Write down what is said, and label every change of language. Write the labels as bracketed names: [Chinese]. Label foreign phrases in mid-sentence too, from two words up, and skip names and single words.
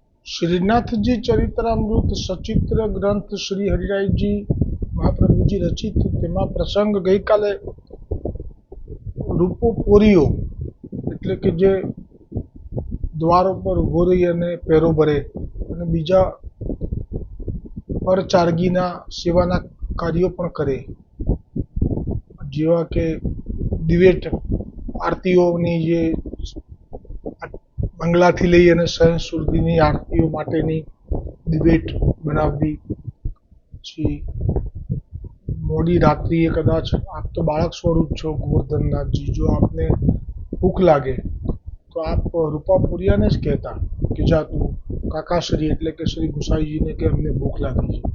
[Gujarati] શ્રીનાથજી ચરિત્રામૃત સચિત્ર ગ્રંથ શ્રી હરિરાયજી મહાપ્રભુજી રચિત તેમાં પ્રસંગ ગઈ કાલે રૂપો પોરિયો એટલે કે જે દ્વારો પર ઉભો રહી અને પેરો ભરે અને બીજા પરચાર્ગીના સેવાના કાર્યો પણ કરે, જેવા કે દિવેટ આરતીઓની જે મંગલાથી લઈ અને સહન સુરતીની આરતીઓ માટેની દિવેટ બનાવવી, પછી મોડી રાત્રિએ કદાચ આપ તો બાળક સ્વરૂપ છો ગોવર્ધનનાથજી, જો આપને ભૂખ લાગે તો આપ રૂપાપુરિયાને જ કહેતા કે જા તું કાકાશ્રી એટલે કે શ્રી ગુસાઈજીને કે અમને ભૂખ લાગી છે.